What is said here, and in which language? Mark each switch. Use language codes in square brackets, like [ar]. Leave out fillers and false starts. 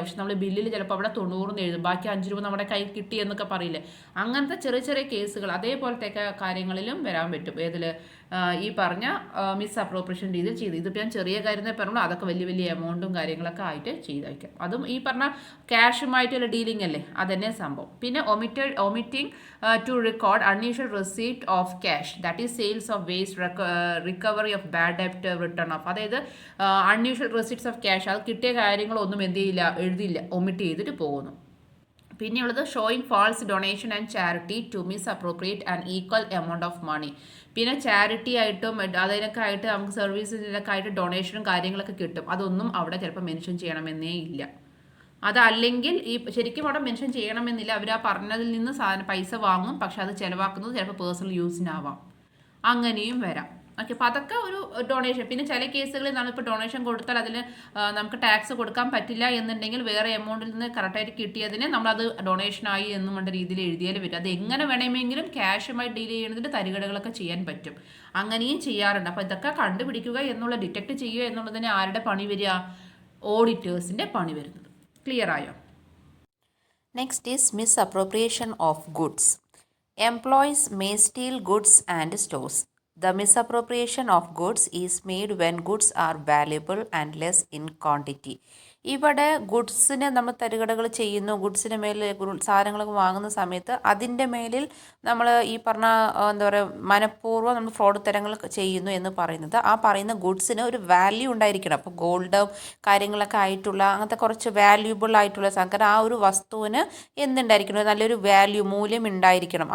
[ml] പക്ഷെ നമ്മൾ ബില്ലിൽ ചിലപ്പോൾ അവിടെ 90 എഴുതും, ബാക്കി 5 രൂപ നമ്മുടെ കയ്യിൽ കിട്ടി എന്നൊക്കെ പറയില്ലേ. അങ്ങനത്തെ ചെറിയ ചെറിയ കേസുകൾ അതേപോലത്തെ കാര്യങ്ങളിലും വരാൻ പറ്റും. ഏതിൽ ഈ പറഞ്ഞ മിസ്അപ്രോപ്രിയേഷൻ രീതിയിൽ ചെയ്ത്. ഇതിപ്പോൾ ഞാൻ ചെറിയ കാര്യം പറഞ്ഞു, അതൊക്കെ വലിയ വലിയ എമൗണ്ടും കാര്യങ്ങളൊക്കെ ആയിട്ട് ചെയ്തയക്കാം. അതും ഈ പറഞ്ഞ ക്യാഷുമായിട്ടുള്ള ഡീലിംഗ് അല്ലേ, അതന്നെ സംഭവം. പിന്നെ [en] omitting to record unusual receipt of cash, that is sales of waste, recovery of bad debt, return of. [ml] അതായത് [en] unusual receipts of cash, [ml] അത് കിട്ടിയ കാര്യങ്ങളൊന്നും എന്ത് ചെയ്യില്ല, എഴുതിയില്ല, ഒമിറ്റ് ചെയ്തിട്ട് പോകുന്നു. പിന്നെയുള്ളത് [en] Showing false donation and charity to misappropriate and equal amount of money. [ml] പിന്നെ ചാരിറ്റി ആയിട്ടും അതിനൊക്കെ ആയിട്ട് നമുക്ക് സർവീസിനൊക്കെ ആയിട്ട് ഡൊണേഷനും കാര്യങ്ങളൊക്കെ കിട്ടും. അതൊന്നും അവിടെ ചിലപ്പോൾ മെൻഷൻ ചെയ്യണമെന്നേ ഇല്ല. അതല്ലെങ്കിൽ ഈ ശരിക്കും അവിടെ മെൻഷൻ ചെയ്യണമെന്നില്ല, അവർ ആ പറഞ്ഞതിൽ നിന്ന് പൈസ വാങ്ങും, പക്ഷെ അത് ചിലവാക്കുന്നത് ചിലപ്പോൾ പേഴ്സണൽ യൂസിനാവാം. അങ്ങനെയും വരാം. ഓക്കെ, അപ്പോൾ അതൊക്കെ ഒരു ഡൊണേഷൻ. പിന്നെ ചില കേസുകളിൽ നമ്മളിപ്പോൾ ഡൊണേഷൻ കൊടുത്താൽ അതിൽ നമുക്ക് ടാക്സ് കൊടുക്കാൻ പറ്റില്ല എന്നുണ്ടെങ്കിൽ വേറെ എമൗണ്ടിൽ നിന്ന് കറക്റ്റായിട്ട് കിട്ടിയതിന് നമ്മളത് ഡൊണേഷനായി എന്നും വേണ്ട രീതിയിൽ എഴുതിയാലും പറ്റും. അത് എങ്ങനെ വേണമെങ്കിലും ക്യാഷുമായി ഡീൽ ചെയ്യുന്നതിന് തരികടകളൊക്കെ ചെയ്യാൻ പറ്റും. അങ്ങനെയും ചെയ്യാറുണ്ട്. അപ്പോൾ ഇതൊക്കെ കണ്ടുപിടിക്കുക എന്നുള്ള, ഡിറ്റക്ട് ചെയ്യുക എന്നുള്ളതിന് ആരുടെ പണി വരിക? ഓഡിറ്റേഴ്സിൻ്റെ പണി വരുന്നത്. ക്ലിയർ ആയോ? [en] Next is misappropriation of goods. Employees may steal goods and stores. The misappropriation of goods is made when goods are valuable and less in quantity. [ml] ഇവിടെ ഗുഡ്സിനെ നമ്മൾ തരികടകൾ ചെയ്യുന്നു. ഗുഡ്സിന് മേലിൽ സാധനങ്ങളൊക്കെ വാങ്ങുന്ന സമയത്ത് അതിൻ്റെ മേലിൽ നമ്മൾ ഈ പറഞ്ഞ എന്താ പറയുക, മനഃപൂർവ്വം നമ്മൾ ഫ്രോഡ് തരങ്ങൾ ചെയ്യുന്നു എന്ന് പറയുന്നത്, ആ പറയുന്ന ഗുഡ്സിന് ഒരു വാല്യൂ ഉണ്ടായിരിക്കണം. അപ്പോൾ ഗോൾഡ് കാര്യങ്ങളൊക്കെ ആയിട്ടുള്ള അങ്ങനത്തെ കുറച്ച് വാല്യൂബിൾ ആയിട്ടുള്ള സാധനം, ആ ഒരു വസ്തുവിന് എന്തുണ്ടായിരിക്കണം, നല്ലൊരു വാല്യൂ, മൂല്യം ഉണ്ടായിരിക്കണം.